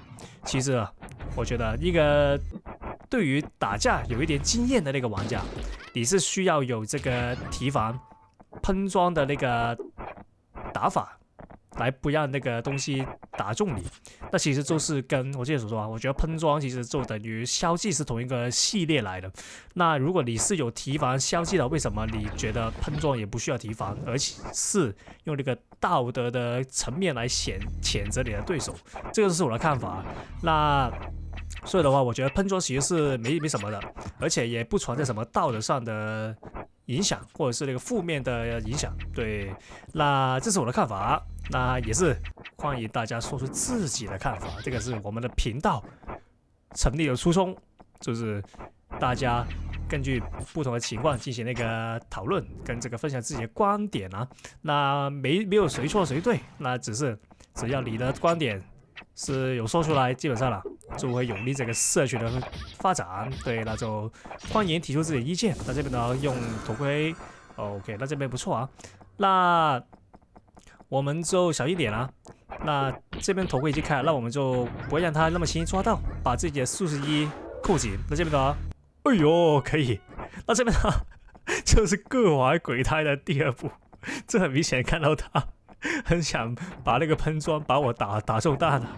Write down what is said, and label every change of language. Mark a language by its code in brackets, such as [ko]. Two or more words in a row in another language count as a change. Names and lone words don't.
[zh] 其實啊，我覺得一個對於打架有一點經驗的那個玩家，你是需要有這個提防噴裝的那個打法，來不讓那個東西打中你。那其實就是跟我之前所說啊，我覺得噴裝其實就等於消技是同一個系列來的。那如果你是有提防消技的，為什麼你覺得噴裝也不需要提防，而且是用那個道德的層面來譴責你的對手？這個是我的看法。那所以的話，我覺得噴裝其實是沒什麼的，而且也不存在什麼道德上的影響，或者是那個負面的影響。对，那這是我的看法。那也是歡迎大家說出自己的看法，這個是我們的頻道成立的初衷，就是大家根據不同的情況進行那個討論跟這個分享自己的觀點啊。那沒有誰錯誰對，那只要你的觀點是有說出來，基本上了就會有利這個社群的發展。對，那就歡迎提出自己的意見。那這邊呢，用頭盔 ，OK， 那這邊不錯啊。那我們就小一點啦。那這邊頭盔已經開了，那我們就不會讓他那麼輕易抓到，把自己的41扣緊。那這邊呢，哎呦，可以。那這邊呢，就是各懷鬼胎的第二步。這很明顯看到他很想把那個噴裝把我打中彈了。